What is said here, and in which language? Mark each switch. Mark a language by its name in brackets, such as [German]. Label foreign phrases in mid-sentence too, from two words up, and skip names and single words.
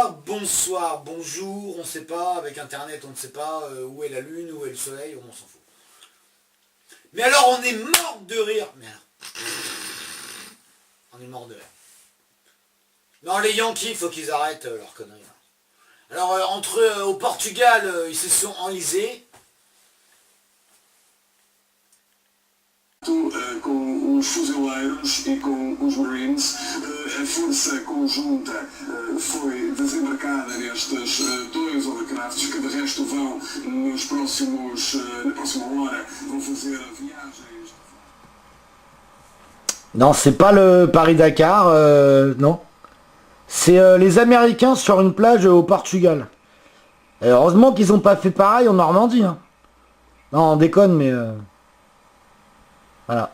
[French] bonsoir, bonjour, on ne sait pas, avec Internet on ne sait pas où est la Lune, où est le Soleil, on s'en fout. Mais alors on est mort de rire. Mais alors, on est mort de rire. Non, les Yankees, faut qu'ils arrêtent leurs conneries. Alors au Portugal, ils se sont enlisés. [Portuguese] Com os fuzileiros e com os Marines, a força conjunta foi desembarcada nestes dois overcrafts que de resto vão na próxima hora vão fazer viagens. [French] Non, c'est pas le Paris-Dakar, non. C'est les Américains sur une plage au Portugal. Et heureusement qu'ils ont pas fait pareil en Normandie. Hein. Non, on déconne, mais... Voilà.